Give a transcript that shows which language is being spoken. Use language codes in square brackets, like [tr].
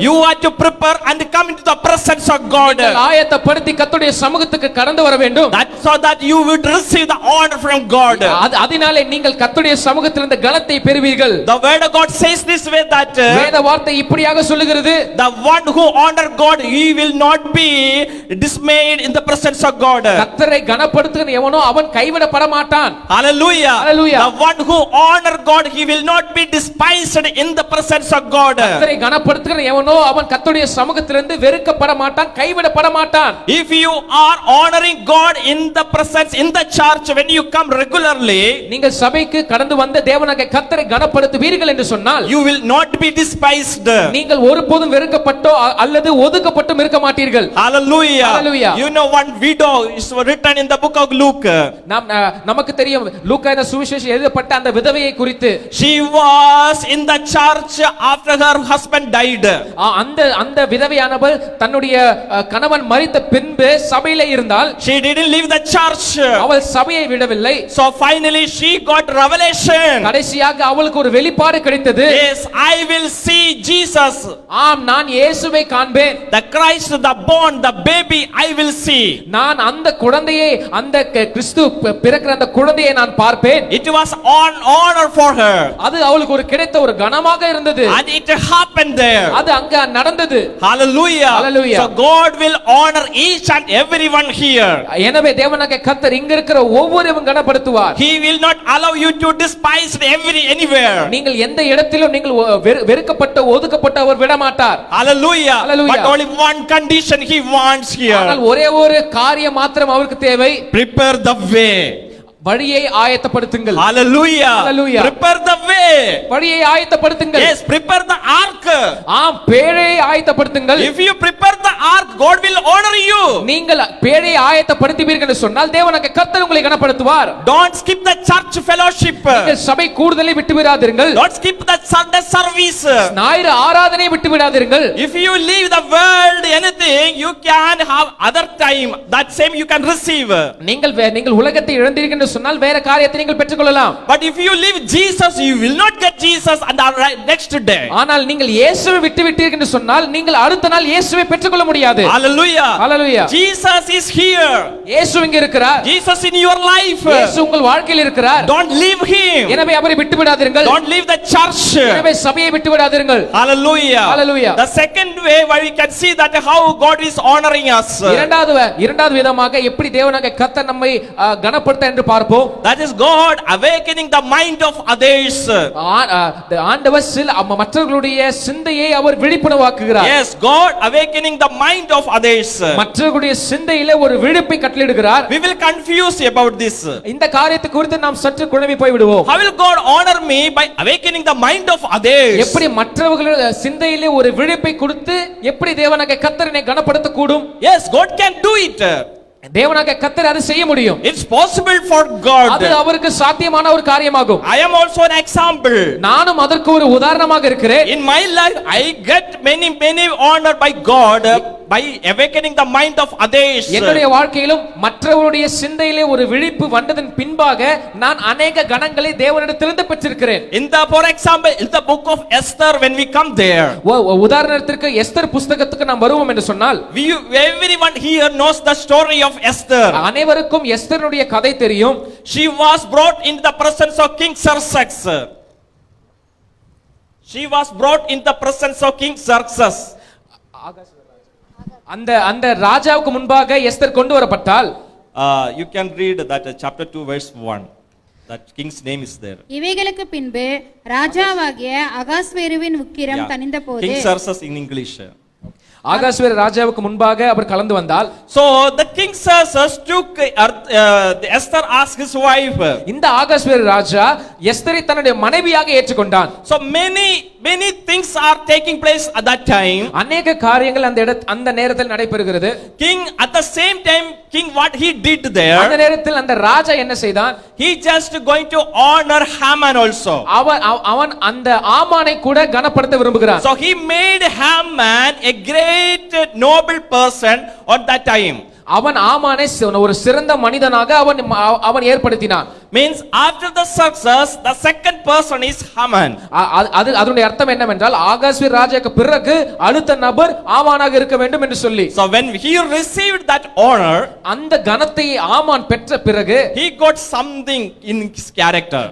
[en] You have to prepare and come into the presence of God. [ta] நீங்கள் ஆயத்தப்படுத்தி கர்த்தருடைய சமூகத்துக்கு கடந்து வர வேண்டும். [en] That so that you would receive the honor from God. [ta] அதனாலே நீங்கள் கர்த்தருடைய சமூகத்திலிருந்து கனத்தை பெறுவீர்கள். [en] The word of God says this way that [ta] வேத வார்த்தை இப்படியாக சொல்லுகிறது, [en] the one who honor God, he will not be dismayed in the presence of God. [ta] கர்த்தரை கனப்படுத்துகிற எவனோ அவன் கைவிடப்பட மாட்டான். Hallelujah. Hallelujah. [en] The one who honor God, he will not be despised in the presence of God. [ta] கர்த்தரை கனப்படுத்துகிற எவனோ அவன் கர்த்தருடைய சமூகத்திலிருந்து வெறுக்கப்பட மாட்டான், கைவிடப்பட மாட்டான். [en] If you are honoring God in the presence in the church, when you come regularly, [ta] நீங்கள் சபைக்கு கடந்து வந்த தேவனாகிய கர்த்தரை கனப்படுத்துவீர்கள் என்று சொன்னால் [en] you will not be despised. [ta] நீங்கள் ஒருபோதும் வெறுக்கப்பட்டோ அல்லது ஒதுக்கப்பட்டும் இருக்க மாட்டீர்கள். Hallelujah. Hallelujah. [en] You know one widow is written in the book of Luke. [ta] நமக்கு தெரியும் லூக்கா என்ற சுவிசேஷம் எழுதப்பட்ட அந்த விதவையை குறித்து. [en] She was in the church after her husband died. [ta] அந்த விதவையானவள் தன்னுடைய கணவன் மரித்த பின்பு சபையிலே இருந்தால் [en] she didn't leave the church. [ta] அவள் சபையை விடவில்லை. [en] So finally she got revelation. [ta] கடைசியாக அவளுக்கு ஒரு வெளிப்பாடு கிடைத்தது. [en] Yes, I will see Jesus. [ta] ஆம், நான் இயேசுவை காண்பேன். [en] The Christ, the born, the baby, I will see. [ta] நான் அந்த குழந்தையை, அந்த கிறிஸ்து பிறக்கிற அந்த குழந்தையை நான் பார்ப்பேன். [en] It was an honor for her. [ta] அது அவளுக்கு ஒரு கிடைத்த ஒரு கனமாக இருந்தது. [en] And it happened there. [ta] அது அங்க நடந்தது. Hallelujah. Hallelujah. [en] So God will honor each and everyone here. [ta] எனவே தேவனாகிய கர்த்தர் இங்க இருக்கிற ஒவ்வொருவரும் கனப்படுத்துவார். [en] He will not allow you to despise anywhere. [ta] நீங்கள் எந்த இடத்திலும் நீங்கள் வெறுக்கப்பட்ட ஒதுக்கப்பட்ட அவர் விட மாட்டார். Hallelujah. Hallelujah. [en] But only one condition he wants here. [ta] ஆனால் ஒரே ஒரு காரியம் மாத்திரம் அவருக்கு தேவை. [en] Prepare the way. [ta] வழியை ஆயத்தப்படுத்துங்கள். Hallelujah. Hallelujah. [en] Prepare the way. [ta] வழியை ஆயத்தப்படுத்துங்கள். [en] Yes, prepare the ark. [ta] ஆம், பேழையை ஆயத்தப்படுத்துங்கள். [en] If you prepare the ark, God will honor you. [ta] நீங்கள் பேழையை ஆயத்தப்படுத்துவீர்கள் என்று சொன்னால் தேவனாகிய கர்த்தர் உங்களை கனப்படுத்துவார். [en] Don't skip the church fellowship. [ta] நீங்கள் சபை கூடுதலை விட்டு விடாதீர்கள். [en] Don't skip the Sunday service. [ta] ஞாயிறு ஆராதனை விட்டு விடாதீர்கள். [en] If you leave the world anything, thing you can have other time, that same you can receive. [ta] நீங்கள் உலகத்தை இழந்தீர்கள் என்று சொன்னால் வேற காரியத்தை நீங்கள் பெற்றுக்கொள்ளலாம். [en] But if you leave Jesus, you will not get Jesus and the next day. [ta] ஆனால் நீங்கள் இயேசுவை விட்டுவிட்டீர்கள் என்று சொன்னால் நீங்கள் அடுத்த நாள் இயேசுவை பெற்றுக்கொள்ள முடியாது. Hallelujah. Hallelujah. [en] Jesus is here. [ta] இயேசு இங்க இருக்கிறார். [en] Jesus in your life. [ta] இயேசு உங்கள் வாழ்க்கையில் இருக்கிறார். [en] Don't leave him. [ta] எனவே அவரை விட்டு விடாதீர்கள். [en] Don't leave the church. [ta] எனவே சபையை விட்டு விடாதீர்கள். Hallelujah. Hallelujah. [en] The second way where we can see that how God is honoring us. [ta] இரண்டாவது விதமாக எப்படி தேவனாகிய கர்த்தர் நம்மை கனப்படுத்த என்று பார்ப்போம். [en] That is God awakening the mind of others. [ta] ஆண்டவர் மற்றவர்களுடைய சிந்தையை அவர் விழிப்புணர்வாக்குகிறார். [en] Yes, God awakening the mind of others. [ta] மற்றவர்களுடைய சிந்தையிலே ஒரு விழிப்பை கட்டளையிடுகிறார். [en] We will confuse about this. [ta] இந்த காரியத்தை குறித்து நாம் சற்று குழம்பி போய் விடுவோம். [en] How will God honor me by awakening the mind of others? [ta] எப்படி மற்றவர்களுடைய சிந்தையிலே ஒரு விழிப்பை கொடுத்து எப்படி தேவனாகிய கர்த்தர் என்னை கனப்படுத்த கூடும்? [en] Yes, God can do it. [ta] தேவனாகிய கர்த்தர் அதை செய்ய முடியும். [en] It's possible for God. [ta] அது அவருக்கு சாத்தியமான ஒரு காரியமாகும். [en] I am also an example. [ta] நானும் அதற்கு ஒரு உதாரணமாக இருக்கிறேன். [en] In my life I get many honor by God by awakening the mind of others. [ta] என்னுடைய வாழ்க்கையிலும் மற்றவருடைய சிந்தையிலே ஒரு விழிப்பு வந்ததன் பின்பாக நான் अनेक கணங்களை தேவனிடத்திலிருந்து பெற்றிருக்கிறேன். [en] For example, in the book of Esther, when we come there, [ta] உதாரணத்திற்கு எஸ்தர் புத்தகத்துக்கு நாம் வருவோம் என்று சொன்னால், [en] everyone here knows the story of Esther. [ta] அனைவருக்கும் எஸ்தருடைய கதை தெரியும். [en] She was brought into the presence of King Xerxes. She was brought in the presence of King Xerxes. [ta] அந்த ராஜாவுக்கு முன்பாக எஸ்தர் கொண்டு வரப்பட்டால், [en] you can read that chapter 2 verse 1. That king's name is there. [ta] இவைகளுக்கு பின்பு ராஜாவாகிய அகாஸ்வேருவின் உக்கிரம் தணிந்தபோது, [en] King Xerxes in English. [ta] ஆகாஸ்வேரு ராஜாவுக்கு முன்பாக அவர் கலந்து வந்தால், [en] so the king Xerxes took Esther as his wife. [ta] இந்த ஆகாஸ்வேரு ராஜா எஸ்தரை தன்னுடைய மனைவியாக ஏற்றுக்கொண்டான். [en] So many things are taking place at that time. [ta] अनेक காரியங்கள் அந்த நேரத்தில் நடைபெறுகிறது. [en] King at the same time, king what he did there, [ta] அந்த நேரத்தில் அந்த ராஜா என்ன செய்தான்? [en] he just going to honor Haman also. [ta] அவன் அந்த ஆமானை கூட கனப்படுத்த விரும்புகிறான். [en] So he made Haman a great noble person at that time. [ta] அவன் ஆமானை ஒரு சிறந்த மனிதனாக அவன் ஏற்படுத்தினான். [en] Means after the success, the second person is Haman. [ta] அதனுடைய அர்த்தம் என்னவென்றால் ஆகாஸ்வேரு ராஜாவுக்கு பிறகு அடுத்த நபர் ஆமானாக இருக்க வேண்டும் என்று சொல்லி. [en] So when he received that honor, [ta] அந்த கனத்தை ஆமான் பெற்ற பிறகு [en] he got something in his character.